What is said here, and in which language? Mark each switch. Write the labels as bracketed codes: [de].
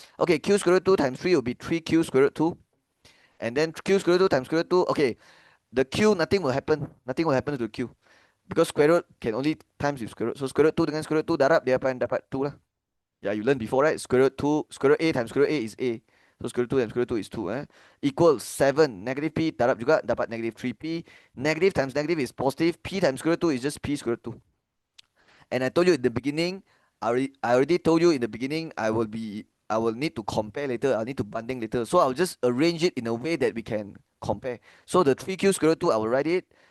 [en] Okay, Q square root 2 times 3 will be 3Q square root 2. And then Q square root 2 times square root 2. Okay, the Q, nothing will happen. Nothing will happen to the Q. Because square root can only times with square root. So square root 2 dengan square root 2 [ms] darab, dia akan dapat 2 lah. [en] Yeah, you learned before, right? Square root 2, square root A times square root A is A. So square root 2 times square root 2 is 2. Equals 7. Negative P [ms] darab juga dapat [en] negative 3P. Negative times negative is positive. P times square root 2 is just P square root 2. And I told you in the beginning, I already told you in the beginning, I will need to compare later. I'll need to banding later. So I'll just arrange it in a way that we can compare. So the 3Q square root 2, I will write it.